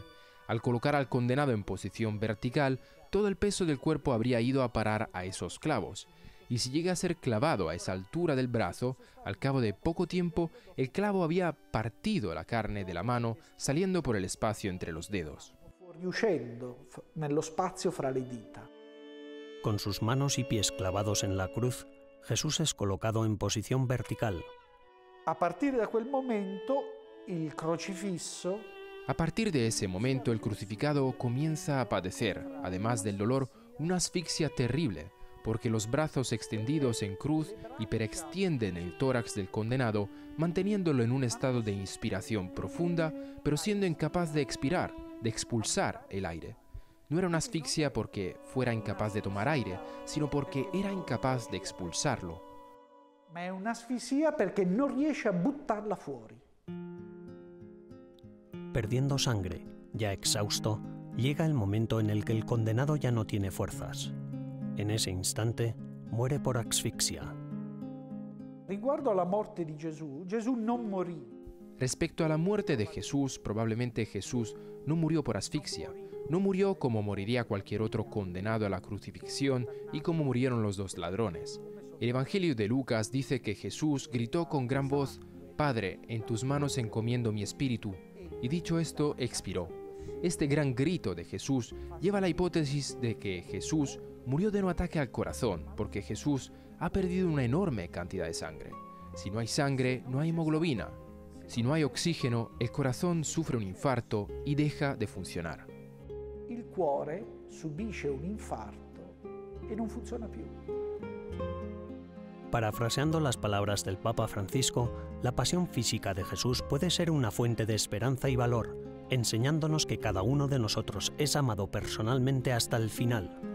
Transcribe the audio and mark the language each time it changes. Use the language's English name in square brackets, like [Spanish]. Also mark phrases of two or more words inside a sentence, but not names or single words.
[Spanish] Al colocar al condenado en posición vertical, todo el peso del cuerpo habría ido a parar a esos clavos. Y si llega a ser clavado a esa altura del brazo, al cabo de poco tiempo, el clavo había partido la carne de la mano, saliendo por el espacio entre los dedos. [Italian] Fuoriuscendo nello spazio fra le dita. [Spanish] Con sus manos y pies clavados en la cruz, Jesús es colocado en posición vertical. A partir de [Italian] quel momento, il crocifisso. [Spanish] A partir de ese momento, el crucificado comienza a padecer, además del dolor, una asfixia terrible, porque los brazos extendidos en cruz hiperextienden el tórax del condenado, manteniéndolo en un estado de inspiración profunda, pero siendo incapaz de expirar, de expulsar el aire. No era una asfixia porque fuera incapaz de tomar aire, sino porque era incapaz de expulsarlo. [Italian] Ma è un'asfissia perché non riesce a buttarla fuori. [Spanish] Perdiendo sangre, ya exhausto, llega el momento en el que el condenado ya no tiene fuerzas. En ese instante, muere por asfixia. [Italian] Riguardo alla morte di Gesù, Gesù non morì. [Spanish] Respecto a la muerte de Jesús, probablemente Jesús no murió por asfixia. No murió como moriría cualquier otro condenado a la crucifixión y como murieron los dos ladrones. El Evangelio de Lucas dice que Jesús gritó con gran voz: «Padre, en tus manos encomiendo mi espíritu». Y dicho esto, expiró. Este gran grito de Jesús lleva a la hipótesis de que Jesús murió de un ataque al corazón, porque Jesús ha perdido una enorme cantidad de sangre. Si no hay sangre, no hay hemoglobina. Si no hay oxígeno, el corazón sufre un infarto y deja de funcionar. [Italian] Il cuore subisce un infarto e non funziona più. [Spanish] Parafraseando las palabras del Papa Francisco, la pasión física de Jesús puede ser una fuente de esperanza y valor, enseñándonos que cada uno de nosotros es amado personalmente hasta el final.